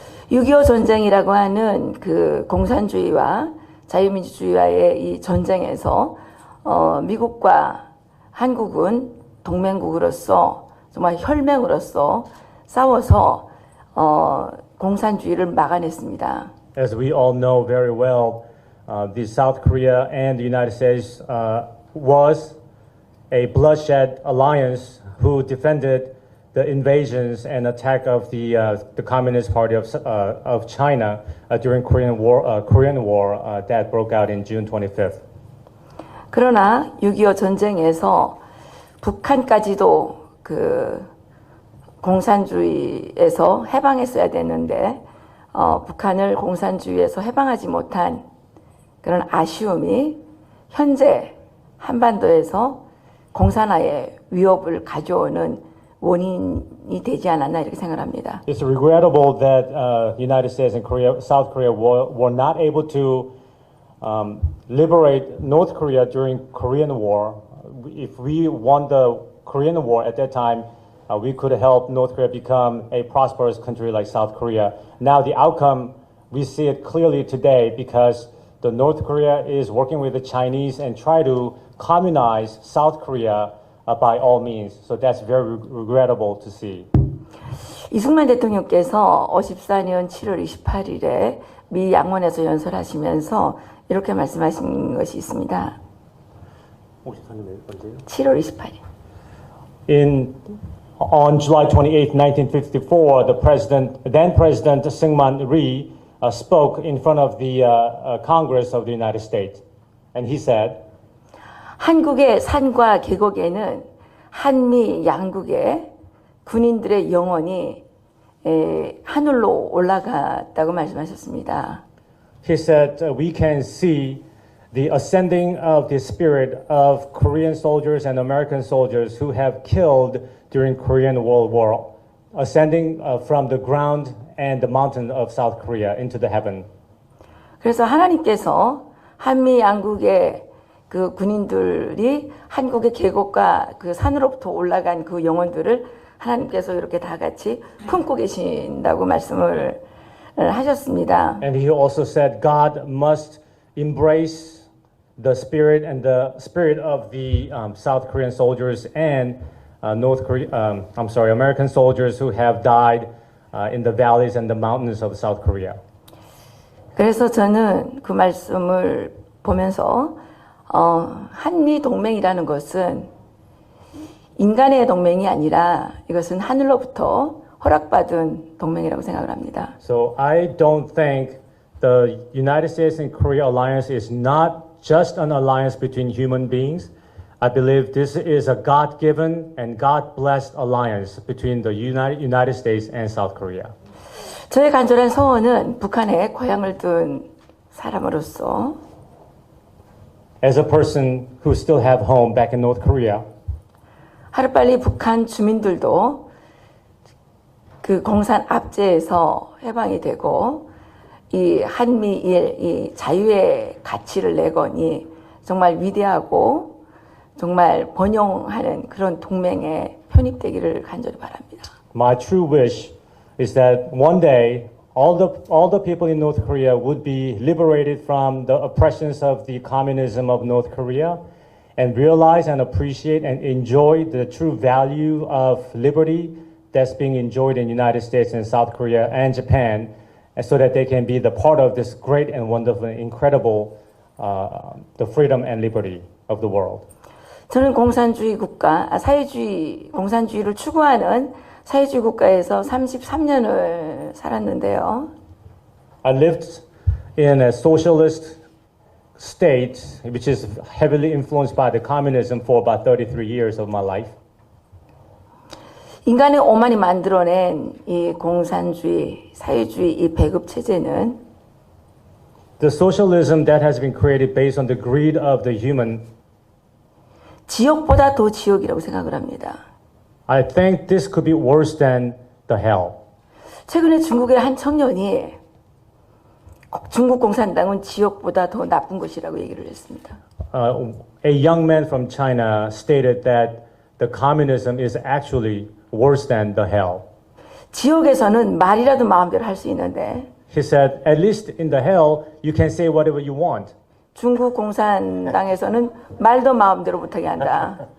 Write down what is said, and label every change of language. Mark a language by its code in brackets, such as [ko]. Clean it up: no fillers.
[ko] 6.25 전쟁이라고 하는 그 공산주의와 자유민주주의와의 이 전쟁에서 미국과 한국은 동맹국으로서 정말 혈맹으로서 싸워서 공산주의를 막아냈습니다. [en] As we all know very well, the South Korea and the United States was a bloodshed alliance who defended the invasions and attack of the Communist Party of China during Korean War that broke out in June 25th. [ko] 그러나 6.25 전쟁에서 북한까지도 그 공산주의에서 해방했어야 되는데 북한을 공산주의에서 해방하지 못한 그런 아쉬움이 현재 한반도에서 공산화의 위협을 가져오는 원인이 되지 않았나 이렇게 생각합니다. [en] It's regrettable that United States and South Korea were not able to liberate North Korea during Korean War. If we won the Korean War at that time, we could help North Korea become a prosperous country like South Korea. Now the outcome, we see it clearly today because the North Korea is working with the Chinese and try to communize South Korea by all means. So that's very regrettable to see. [ko] 이승만 대통령께서 54년 7월 28일에 미 양원에서 연설하시면서 이렇게 말씀하신 것이 있습니다. 54년 언제요? 7월 28일. [en] On July 28, 1954, then President Syngman Rhee spoke in front of the Congress of the United States. And he said, [ko] 한국의 산과 계곡에는 한미 양국의 군인들의 영혼이 하늘로 올라갔다고 말씀하셨습니다. [en] he said, we can see the ascending of the spirit of Korean soldiers and American soldiers who have killed during Korean World War, ascending from the ground and the mountain of South Korea into the heaven. [ko] 그래서 하나님께서 한미 양국의 그 군인들이 한국의 계곡과 그 산으로부터 올라간 그 영혼들을 하나님께서 이렇게 다 같이 품고 계신다고 말씀을 하셨습니다. [en] And he also said God must embrace the spirit and the spirit of the South Korean soldiers and American soldiers who have died in the valleys and the mountains of South Korea. [ko] 그래서 저는 그 말씀을 보면서 한미 동맹이라는 것은 인간의 동맹이 아니라 이것은 하늘로부터 허락받은 동맹이라고 생각을 합니다. [en] So I don't think the United States and Korea alliance is not just an alliance between human beings. I believe this is a God-given and God-blessed alliance between the United States and South Korea. [ko] 저의 간절한 소원은 북한에 고향을 둔 사람으로서 [en] As a person who still have home back in North Korea, [ko] 하루빨리 북한 주민들도 그 공산 압제에서 해방이 되고 이 한미일 이 자유의 가치를 내거니 정말 위대하고 정말 번영하는 그런 동맹에 편입되기를 간절히 바랍니다. [en] my true wish is that one day all the people in North Korea would be liberated from the oppressions of the communism of North Korea and realize and appreciate and enjoy the true value of liberty that's being enjoyed in the United States and South Korea and Japan, and so that they can be the part of this great and wonderful, incredible, the freedom and liberty of the world. [ko] 저는 공산주의 국가, 공산주의를 추구하는 사회주의 국가에서 33년을 살았는데요. [en] I lived in a socialist state, which is heavily influenced by the communism for about 33 years of my life. [ko] 인간의 오만이 만들어낸 이 공산주의, 사회주의 이 배급 체제는 [en] The socialism that has been created based on the greed of the human, [ko] 지옥보다 더 지옥이라고 생각을 합니다. [en] I think this could be worse than the hell. [ko] 최근에 중국의 한 청년이 중국 공산당은 지옥보다 더 나쁜 것이라고 얘기를 했습니다. [en] A young man from China stated that the communism is actually worse than the hell. [ko] 지옥에서는 말이라도 마음대로 할 수 있는데 [en] He said, at least in the hell, you can say whatever you want. [ko] 중국 공산당에서는 말도 마음대로 못하게 한다.